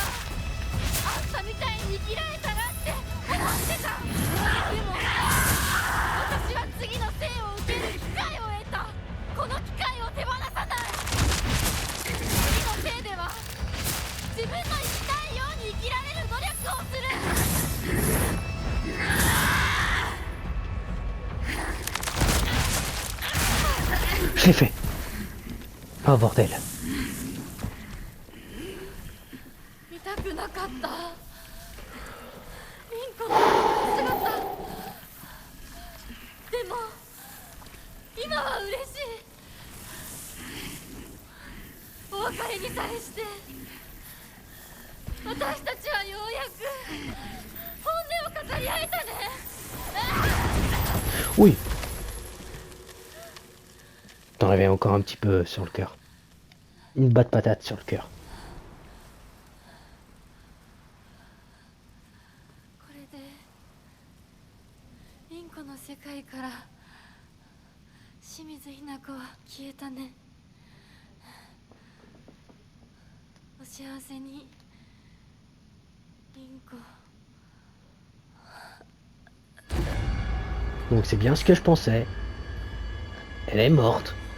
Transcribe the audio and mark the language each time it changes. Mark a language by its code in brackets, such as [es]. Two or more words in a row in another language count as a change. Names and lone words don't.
[ja] あんたみたいに生きられたらって思ってた。でも私は次の生を受ける機会を得た。この機会を手放さない。次の生では自分の生きたいように生きられる努力をする。 [fr] Je l'ai fait. Oh bordel. [ja] 見たくなかった。リンコの姿。でも今は嬉しい。お別れにさえして私たちはようやく本音を語り合えたね。 [fr] Oui. T'en avais encore un petit peu sur le cœur. Une batte patate sur le cœur. [ja] これでリンコの世界から清水ひな子は消えたね。お幸せにリンコ。 [fr] Donc c'est bien ce que je pensais. Elle est morte.